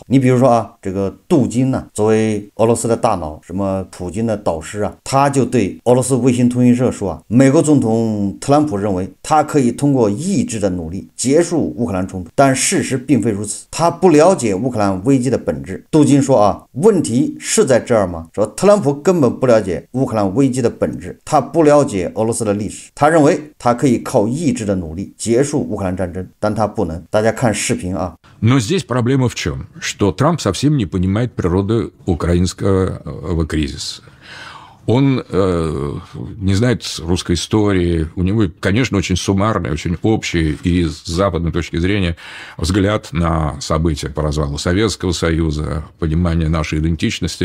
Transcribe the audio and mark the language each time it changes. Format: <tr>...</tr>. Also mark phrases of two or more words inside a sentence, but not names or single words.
<zh>你比如说啊，这个杜金呢，作为俄罗斯的大脑，什么普京的导师啊，他就对俄罗斯卫星通讯社说啊，美国总统特朗普认为他可以通过意志的努力结束乌克兰冲突，但事实并非如此，他不了解乌克兰危机的本质。杜金说啊，问题是在这儿吗？说特朗普根本不了解乌克兰危机的本质，他不了解俄罗斯的历史，他认为他可以靠意志的努力结束乌克兰战争，但他不能。大家看视频啊。</zh> <ru>Но здесь проблема в чем? Что Трамп совсем не понимает природы украинского кризиса. Он не знает русской истории. У него, конечно, очень суммарный, очень общий и с западной точки зрения взгляд на события по развалу Советского Союза, понимание нашей идентичности.</ru>